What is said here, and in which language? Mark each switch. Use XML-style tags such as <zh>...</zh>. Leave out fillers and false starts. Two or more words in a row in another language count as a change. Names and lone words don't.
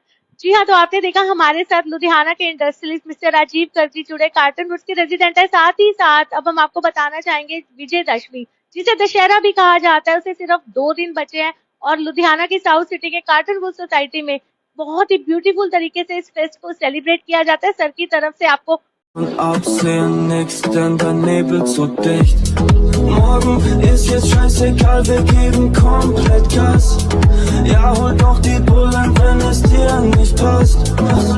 <hi>जी हाँ, तो आपने देखा हमारे साथ लुधियाना के इंडस्ट्रियलिस्ट मिस्टर राजीव करजी जुड़े, कार्टन वुड्स के रेजिडेंट है। साथ ही साथ अब हम आपको बताना चाहेंगे विजयदशमी, जिसे दशहरा भी कहा जाता है, उसे सिर्फ 2 दिन बचे हैं और लुधियाना की साउथ सिटी के कार्टन वुड सोसाइटी में बहुत ही ब्यूटीफुल तरीके से इस फेस्ट को सेलिब्रेट किया जाता है। सर की तरफ से आपको</hi> <de>Und absehen nix, denn der Nebel zu dicht. Morgen ist jetzt scheißegal, wir geben komplett Gas. Ja, hol doch die Bullen, wenn es dir nicht passt.</de>